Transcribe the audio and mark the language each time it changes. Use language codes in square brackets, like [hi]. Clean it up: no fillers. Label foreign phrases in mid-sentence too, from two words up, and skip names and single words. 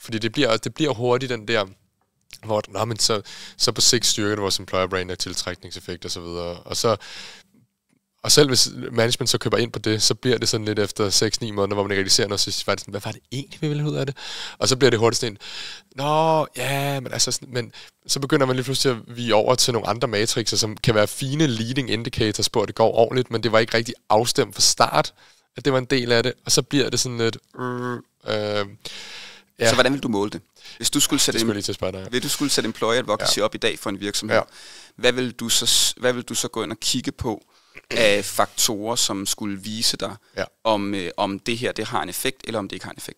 [da] Fordi det bliver hurtigt den der, hvor men så på sigt styrker det vores [en] employer brand [da] og tiltrækningseffekt og så videre. Og selv hvis management så køber ind på det, så bliver det sådan lidt efter 6-9 måneder, hvor man ikke rigtig ser noget, så siger det sådan, hvad var det egentlig, vi ville have ud af det? Og så bliver det hurtigt sådan, men så begynder man lige pludselig at vige over til nogle andre matrixer, som kan være fine [en] leading indicators [da] på, at det går ordentligt, men det var ikke rigtig afstemt fra start, at det var en del af det, og så bliver det sådan lidt... Så hvordan vil du måle det? Hvis du skulle sætte [en] employer advocacy [da] op i dag for en virksomhed, hvad vil du så gå ind og kigge på af faktorer, som skulle vise dig, om det her det har en effekt, eller om det ikke har en effekt?